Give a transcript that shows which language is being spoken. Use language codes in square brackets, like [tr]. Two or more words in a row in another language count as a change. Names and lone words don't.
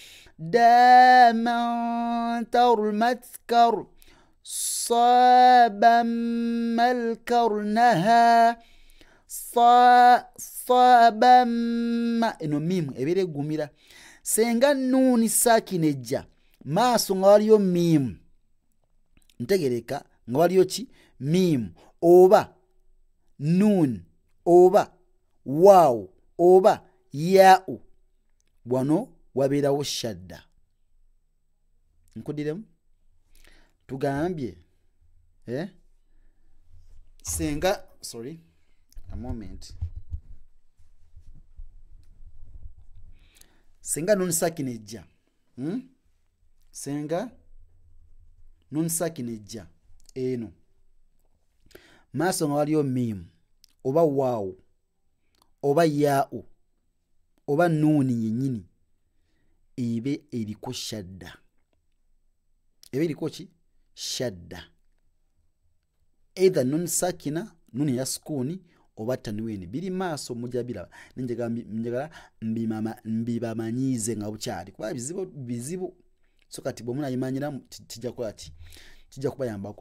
[lg] داما تر متكر صابا ملكرنها صابا eno mimu ebere egumira senga nuni sakinejja maaso nga waliyo mimu ntegereka nga waliyo ki mimu oba nun oba waaw oba yaa'u wano wabeerawo shadda. Nkudiremu tugambye senga [en] sorry a moment [lg] senga nun sakinejja senga nun sakinejja eno maaso nga waliyo mimu oba waaw oba yaa'u oba nuuni yennyini ebe eriko shadda ebe eriko ki shadda either nun sakina nuni ya sukuni oba tanwini biri maaso mujja biraba njagala mbibamanyiize nga bukyali kuba bizibu so kati bwe munayimanyira tijja kubayambako.